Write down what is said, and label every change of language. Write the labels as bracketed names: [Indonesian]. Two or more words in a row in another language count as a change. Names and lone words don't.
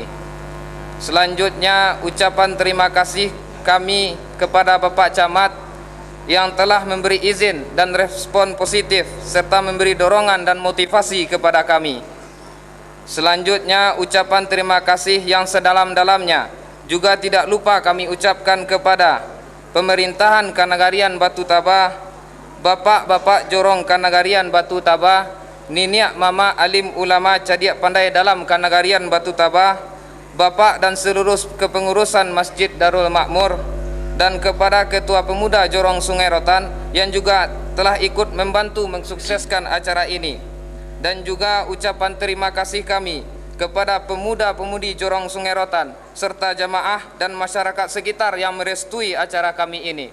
[Indonesian] Selanjutnya, ucapan terima kasih kami kepada Bapak Camat yang telah memberi izin dan respon positif serta memberi dorongan dan motivasi kepada kami. Selanjutnya, ucapan terima kasih yang sedalam-dalamnya juga tidak lupa kami ucapkan kepada pemerintahan Kanagarian Batu Tabah, Bapak-bapak jorong Kanagarian Batu Tabah, Nenek Mama alim ulama cerdik pandai dalam Kanagarian Batu Tabah, Bapak dan seluruh kepengurusan Masjid Darul Makmur, dan kepada Ketua Pemuda Jorong Sungai Rotan yang juga telah ikut membantu mensukseskan acara ini. Dan juga ucapan terima kasih kami kepada pemuda-pemudi Jorong Sungai Rotan serta jamaah dan masyarakat sekitar yang merestui acara kami ini.